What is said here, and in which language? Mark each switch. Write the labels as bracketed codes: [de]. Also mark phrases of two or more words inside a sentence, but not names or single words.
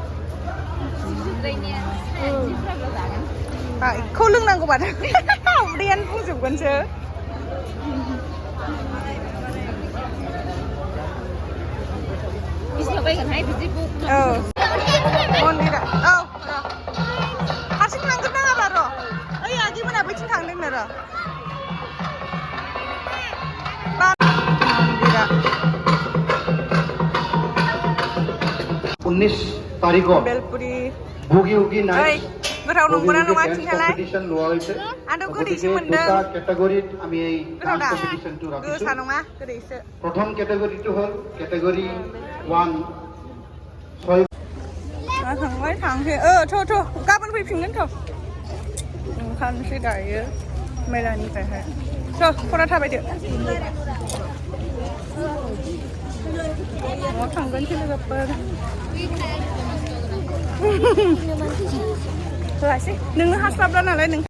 [brx] बेखौ लोंनांगौबा उदैयानो बुंजोबगोनसो मन्दिरा औ हारसिं थांगोन नाङाबा र' ओइ आगैमोना बैथिं थांदोंनो र' मन्दिरा [as] 19 तारिखত बेलपुरि बुगि उगि ओइ [brx] नाइट गोथाव नंगौना नङा खिन्थालाय [as] কম্পিটিশন লোৱা হৈছে [brx] आंथ' गोदैसो मोनदों [as] দুটা ক্যাটাগরিত আমি এই [brx] गोथाव दा [as] কম্পিটিশনটো ৰাখিছো [brx] गोसा नङा गोदैसो [as] প্ৰথম ক্যাটাগরিটো হ'ল ক্যাটাগরি 1 6 [brx] थांबाय थांसै थ' गाबोन फैफिनगोन थ' ओंखारनोसै दायो मेलानिफ्रायहाय थ' फरा थाबायदो न'आव थांगोनसै लोगोफोर होआसै नोंनो हास्लाबला नालाय नों